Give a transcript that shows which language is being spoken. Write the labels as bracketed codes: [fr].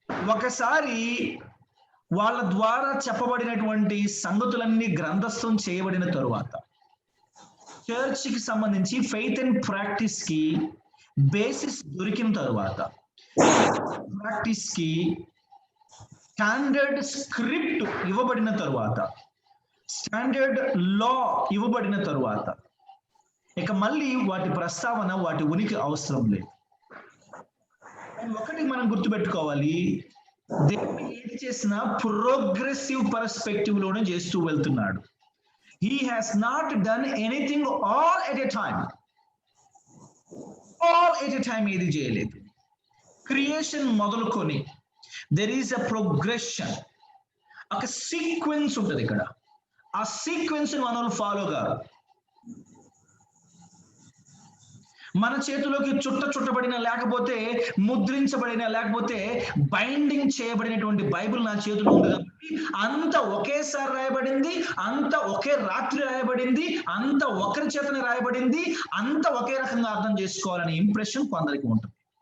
[te] ఒకసారి వాళ్ళ ద్వారా చెప్పబడినటువంటి సంగతులన్నీ గ్రంథస్థం చేయబడిన తరువాత, చర్చ్ కి సంబంధించి ఫెయిత్ అండ్ ప్రాక్టీస్ కి బేసిస్ దొరికిన తరువాత, ప్రాక్టీస్ కి స్టాండర్డ్ స్క్రిప్ట్ ఇవ్వబడిన తరువాత, స్టాండర్డ్ లా ఇవ్వబడిన తరువాత ఇక మళ్ళీ వాటి ప్రస్తావన, వాటి ఉనికి అవసరం లేదు. ఒకటి మనం గుర్తుపెట్టుకోవాలి, దేవుడు ఏది చేసినా ప్రోగ్రెసివ్ పర్స్పెక్టివ్ లోనే చేస్తూ వెళ్తున్నాడు. [en] He has not done anything all at a time. [te] All at a time ఏది చేయలేదు. క్రియేషన్ మొదలుకొని [en] there is a progression, [te] ఒక సీక్వెన్స్ ఉంటుంది ఇక్కడ. ఆ సీక్వెన్స్ మనం ఫాలో కాదు. మన చేతిలోకి చుట్టబడిన, లేకపోతే ముద్రించబడిన, లేకపోతే బైండింగ్ చేయబడినటువంటి బైబిల్ నా చేతిలో ఉంది కాబట్టి అంత ఒకేసారి రాయబడింది, అంత ఒకే రాత్రి రాయబడింది, అంత ఒకరి చేతనే రాయబడింది, అంత ఒకే రకంగా అర్థం చేసుకోవాలనే ఇంప్రెషన్ కొందరికి ఉంటుంది.